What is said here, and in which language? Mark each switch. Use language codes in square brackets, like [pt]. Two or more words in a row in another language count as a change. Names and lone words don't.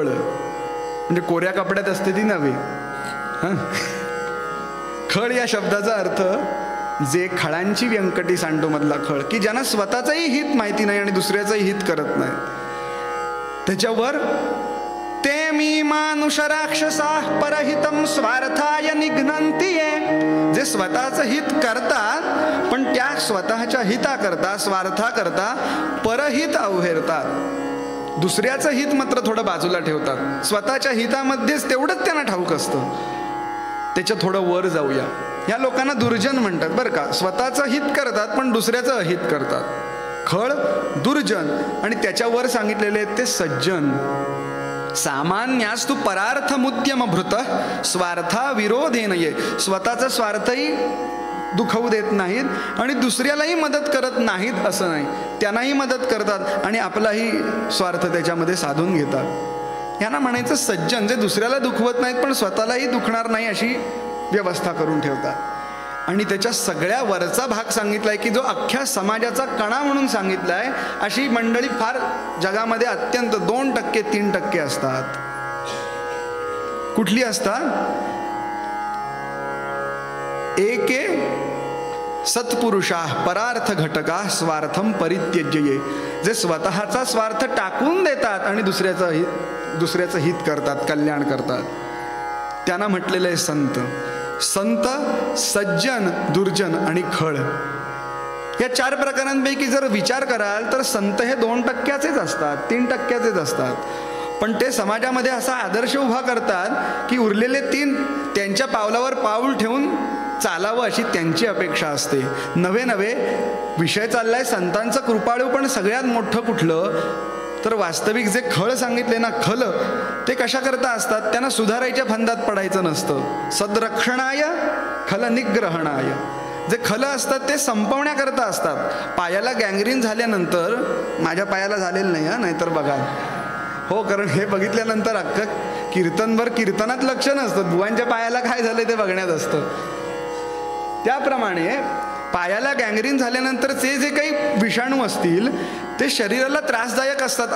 [mr] म्हणजे कोऱ्या कपड्यात असते ती नव्हे. खळ या शब्दाचा अर्थ जे खळांची व्यंकटी सांडो मधला खळ, की ज्यांना स्वतःचंही हित माहिती नाही आणि दुसऱ्याचंही हित करत नाही. [sa] त्याच्यावर ते मी मानुष राक्षसाः परहितं स्वार्थाय निघ्नन्ति ये. [mr] जे स्वतःचं हित करतात पण त्या स्वतःच्या हिताकरता स्वार्थाकरता परहित अवहेरतात. दुसऱ्याचं हित मात्र थोडं बाजूला ठेवतात. स्वतःच्या हितामध्येच तेवढंच त्यांना ठाऊक असतं. त्याच्या थोडं वर जाऊया. या लोकांना दुर्जन म्हणतात बरं का. स्वतःचं हित करतात पण दुसऱ्याचं अहित करतात. खळ, दुर्जन. आणि त्याच्यावर सांगितलेले ते सज्जन. [sa] सामान्यास्तु परार्थ मुद्यम भृत स्वार्था विरोधेन ये. [mr] स्वतःचा स्वार्थही दुखवू देत नाहीत आणि दुसऱ्यालाही मदत करत नाहीत असं नाही, त्यांनाही मदत करतात आणि आपलाही स्वार्थ त्याच्यामध्ये साधून घेतात. यांना म्हणायचं सज्जन, जे दुसऱ्याला दुखवत नाहीत पण स्वतःलाही दुखणार नाही अशी व्यवस्था करून ठेवतात. आणि त्याच्या सगळ्या वरचा भाग सांगितलाय की जो अख्ख्या समाजाचा कणा म्हणून सांगितलाय. अशी मंडळी फार जगामध्ये अत्यंत 2%, 3% असतात. कुठली असतात? [sa] एके सत्पुरुषा परार्थ घटका स्वार्थम परित्यज्य. [mr] जे स्वतःचा स्वार्थ टाकून देतात आणि दुसऱ्याचं हित करतात, कल्याण करतात. त्यांना म्हटलेलं आहे संत. संत, सज्जन, दुर्जन आणि खळ. या 4 प्रकारांपैकी जर विचार कराल तर संत हे 2%च असतात, 3%च असतात. पण ते समाजामध्ये असा आदर्श उभा करतात की उरलेले 3 त्यांच्या पावलावर पाऊल ठेवून चालावं अशी त्यांची अपेक्षा असते. नवे विषय चाललाय संतांचं कृपाळू. पण सगळ्यात मोठं कुठलं तर वास्तविक जे खळ सांगितले ना, खल, ते कशा करता असतात? त्यांना सुधारायच्या फंदात पडायचं नसतं. [sa] सद्रक्षणाय खल निग्रहणाय. [mr] जे खल असतात ते संपवण्याकरता असतात. पायाला गँग्रीन झाल्यानंतर, माझ्या पायाला झालेलं नाही नाहीतर बघा हो, कारण हे बघितल्यानंतर अख्खं कीर्तनभर कीर्तनात लक्ष नसतं, बुवांच्या पायाला काय झालंय ते बघण्यात असतं. त्याप्रमाणे पायाला गँग्रीन झाल्यानंतरचे जे काही विषाणू असतील ते शरीराला त्रासदायक असतात.